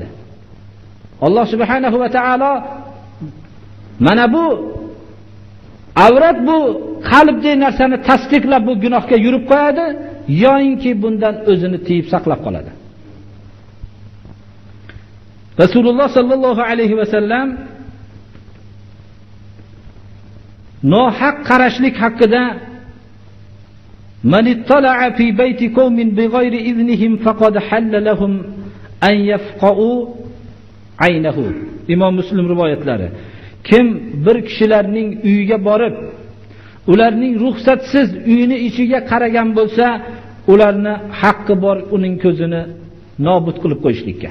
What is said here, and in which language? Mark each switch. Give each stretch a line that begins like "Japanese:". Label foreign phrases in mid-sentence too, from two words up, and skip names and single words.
Uzbek: Alloh subhanahu va taolo mana bu avrat, bu qalbdagi narsani tasdiqlab bu gunohga yurib qo'yadi yoinki bundan o'zini tiyib saqlab qoladi. Rasululloh sallallohu alayhi va sallam nohaq qarashlik haqida
Arabic: من اطلع في بيت قوم بغير إذنهم فقد حل لهم أن يفقئوا عينه.
Uzbek: Imom Muslim rivoyatlari. Kim bir kishilarning uyiga borib, ularning ruxsatsiz uyini ichiga qaragan bo'lsa, ularni haqqi bor uning ko'zini nobud qilib qo'yishlikka.